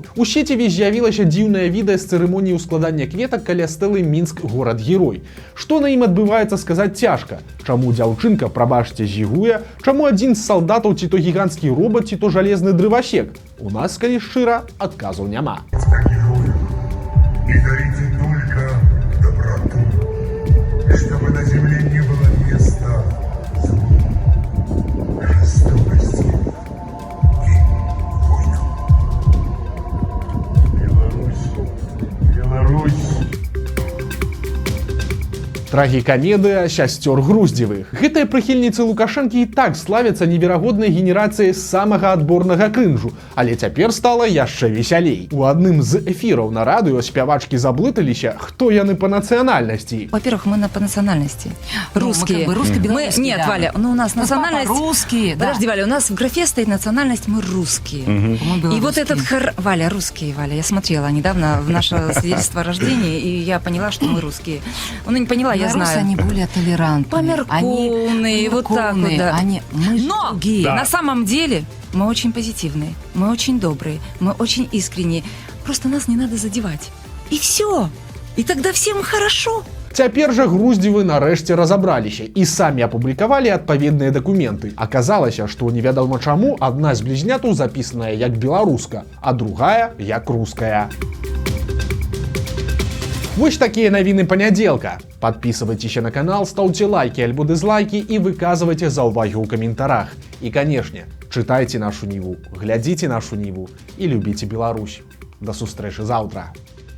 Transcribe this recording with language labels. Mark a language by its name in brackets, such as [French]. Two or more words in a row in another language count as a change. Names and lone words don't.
[Belarusian] У сеціве з'явілася дзіўнае відэа з цырымоніі ўскладання кветак каля стэлы «Мінск горад-герой». Што на ім адбываецца, сказаць цяжка. Чаму дзяўчынка, прабачце, зігуе, чаму адзін з салдатаў ці то гіганцкі робот, ці то жалезны дрывасек? У нас, калі шчыра, адказу няма. [Russian] И дарите только доброту, чтобы на земле не было места злу, жестокости и войнам. [Belarusian] Беларусь. Трагікамедыя сясцёр Груздзевых. Гэтыя прыхільніцы Лукашэнкі і так славяцца неверагоднай генерацыяй самага адборнага крынжу, але цяпер стала яшчэ весялей. У адным з эфіраў на радыё спявачкі заблыталіся, хто яны па нацыянальнасці. [Russian] Во-первых, мы по национальности русские. Ну, мы русско-белорусские, Нет, да. Валя, ну у нас национальность... русские, да. Подожди, Валя, у нас в графе стоит национальность, мы русские. Мы И вот этот Валя, русские, Валя, я смотрела недавно в наше свидетельство о рождении, и я поняла, что мы русские. Ну, не поняла, я Белорусы, знаю. они более толерантные. Померкованные, вот так вот, да. Мы Но другие. на самом деле мы очень позитивные, мы очень добрые, мы очень искренние. Просто нас не надо задевать. И все. И тогда всем хорошо. [Belarusian] Цяпер жа Груздзевы нарэшце разабраліся і самі апублікавалі адпаведныя дакументы. Аказалася, што невядома чаму адна з блізнятаў запісаная як беларуска, а другая як руская. Вось такія навіны панядзелка. [Russian] Подписывайтесь на канал, ставьте лайки альбо дизлайки и выказывайте [Belarusian] заўвагі ў каментарах. [Russian] И, конечно, читайте нашу Ніву, [Belarusian] глядзіце нашу Ніву [Russian] и любите Беларусь. [Belarusian] До сустрэчы заўтра.